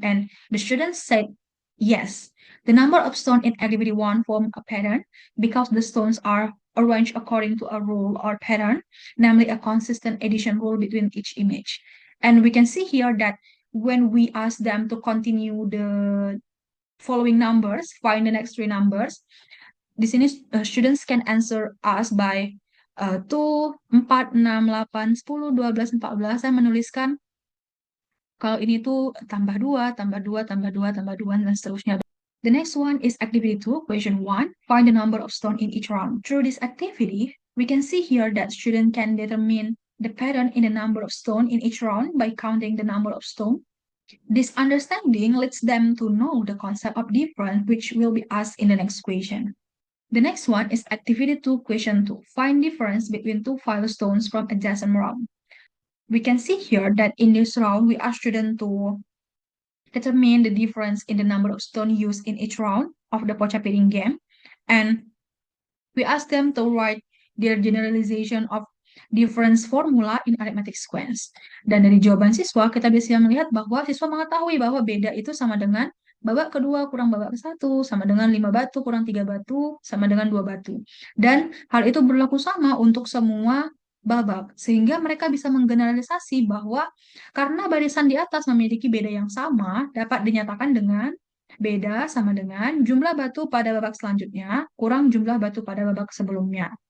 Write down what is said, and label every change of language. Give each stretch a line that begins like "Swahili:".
English: And the students said, yes. The number of stones in activity 1 form a pattern because the stones are arranged according to a rule or pattern, namely a consistent addition rule between each image. And we can see here that when we ask them to continue the following numbers, find the next three numbers,
Indonesian: di sini
English: students can answer us by 2, 4, 6, 8, 10, 12, 14.
Indonesian: Saya menuliskan kalau ini tuh tambah 2, tambah 2, tambah 2, tambah 2, dan seterusnya.
English: The next one is activity 2, question 1. Find the number of stones in each round. Through this activity, we can see here that student can determine the pattern in the number of stones in each round by counting the number of stones. This understanding leads them to know the concept of difference, which will be asked in the next question. The next one is activity 2, question 2. Find difference between two stones from adjacent round. We can see here that in this round, we ask students to determine the difference in the number of stones used in each round of the Pocah Piring game. And we ask them to write their generalization of difference formula in arithmetic sequence.
Indonesian: Dan dari jawaban siswa, kita bisa melihat bahwa siswa mengetahui bahwa beda itu sama dengan babak kedua kurang babak ke-1, sama dengan 5 batu kurang 3 batu, sama dengan 2 batu. Dan hal itu berlaku sama untuk semua babak, sehingga mereka bisa menggeneralisasi bahwa karena barisan di atas memiliki beda yang sama, dapat dinyatakan dengan beda sama dengan jumlah batu pada babak selanjutnya kurang jumlah batu pada babak sebelumnya.